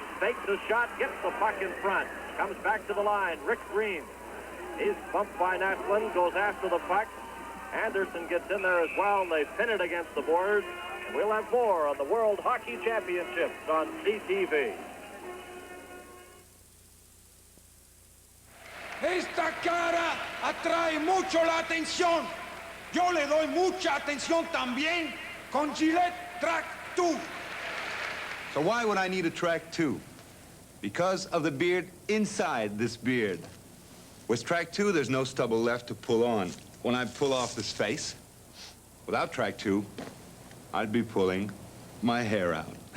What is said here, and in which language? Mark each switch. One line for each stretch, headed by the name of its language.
English: fakes a shot, gets the puck in front. Comes back to the line. Rick Green. He's bumped by Naslund, goes after the puck. Anderson gets in there as well, and they pin it against the boards. And we'll have more on the World Hockey Championships on CTV.
Spanish: Esta cara atrae mucho la atención. Yo le doy mucha atención también con Gillette Track 2.
English: So why would I need a Track 2? Because of the beard inside this beard. With Track 2, there's no stubble left to pull on. When I pull off this face, without Track 2, I'd be pulling my hair out.